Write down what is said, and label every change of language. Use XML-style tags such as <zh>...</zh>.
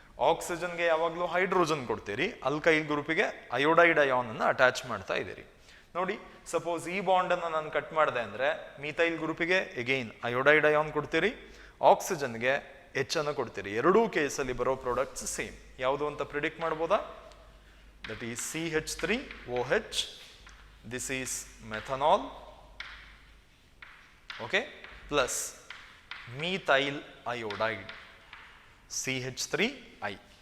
<kn>ಆಕ್ಸಿಜನ್ಗೆ ಯಾವಾಗಲೂ ಹೈಡ್ರೋಜನ್ ಕೊಡ್ತೀರಿ, alkyl ಗ್ರೂಪಿಗೆ iodide ion ಅನ್ನು ಅಟ್ಯಾಚ್ ಮಾಡ್ತಾ ಇದ್ದೀರಿ. ನೋಡಿ, ಸಪೋಸ್ ಈ ಬಾಂಡನ್ನು ನಾನು ಕಟ್ ಮಾಡಿದೆ ಅಂದರೆ ಮೀಥೈಲ್ ಗ್ರೂಪಿಗೆ ಎಗೈನ್ ಅಯೋಡೈಡ್ ಅಯಾನ್ ಕೊಡ್ತೀರಿ, ಆಕ್ಸಿಜನ್ಗೆ H ಅನ್ನು ಕೊಡ್ತೀರಿ. ಎರಡೂ ಕೇಸಲ್ಲಿ ಬರೋ ಪ್ರಾಡಕ್ಟ್ಸ್ ಸೇಮ್. ಯಾವುದು ಅಂತ ಪ್ರಿಡಿಕ್ಟ್ ಮಾಡ್ಬೋದಾ?</kn> <en>That is CH3OH, this is methanol, okay, plus methyl iodide, CH3I.</en>